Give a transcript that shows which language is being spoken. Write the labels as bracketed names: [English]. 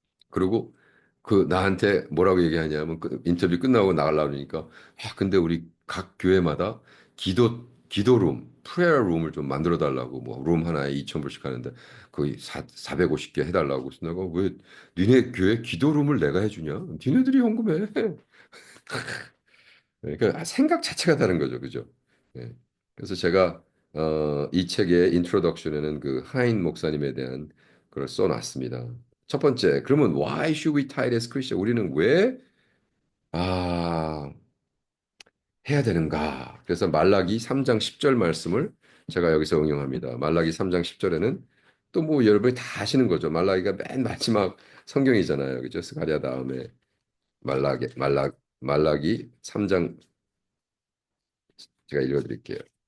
[Korean] 그리고 그 나한테 뭐라고 얘기하냐면 그 인터뷰 끝나고 나가려고 하니까 근데 우리 각 교회마다 기도룸, 프레어 룸을 좀 만들어 달라고 뭐 룸 하나에 2,000불씩 하는데 거의 450개 해달라고 그래서 내가 왜 니네 교회 기도룸을 내가 해주냐? 니네들이 헌금해. 그러니까 생각 자체가 다른 거죠, 그죠? 예. 그래서 제가 이 책의 인트로덕션에는 그 하인 목사님에 대한 걸 써놨습니다. 첫 번째, 그러면 [English] why should we tithe as Christian? [Korean] 우리는 왜 아, 해야 되는가? 그래서 말라기 3장 10절 말씀을 제가 여기서 응용합니다. 말라기 3장 10절에는 또 뭐 여러분이 다 아시는 거죠. 말라기가 맨 마지막 성경이잖아요. 그죠? 스가랴 다음에 말라기 3장 제가 읽어드릴게요.